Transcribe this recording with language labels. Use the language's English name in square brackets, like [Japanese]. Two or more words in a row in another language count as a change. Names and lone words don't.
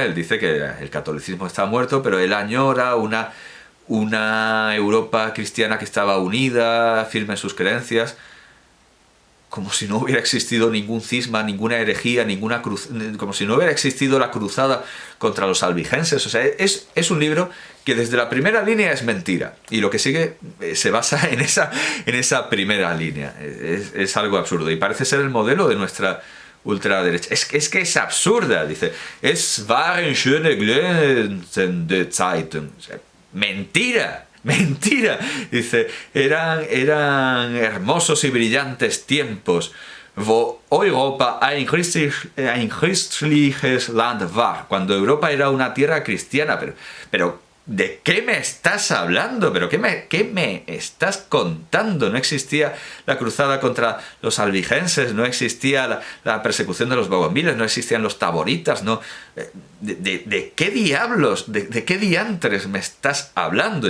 [Spanish] Él dice que el catolicismo está muerto, pero él añora una Europa cristiana que estaba unida, firme en sus creencias, como si no hubiera existido ningún cisma, ninguna herejía, como si no hubiera existido la cruzada contra los albigenses. O sea, es un libro que desde la primera línea es mentira, y lo que sigue se basa en esa primera línea. Es algo absurdo, y parece ser el modelo de nuestra ultraderecha. Es que es absurda, dice. [German] Es waren schöne glänzende Zeiten. [Spanish] O sea, mentira. Mentira, dice, eran hermosos y brillantes tiempos, [German] wo Europa ein christliches Land war, [Spanish] cuando Europa era una tierra cristiana. Pero ¿de qué me estás hablando? ¿Pero qué me estás contando? No existía la cruzada contra los albigenses, no existía la persecución de los bougainville's, no existían los taboritas, no. ¿De qué diablos, de qué diantres me estás hablando?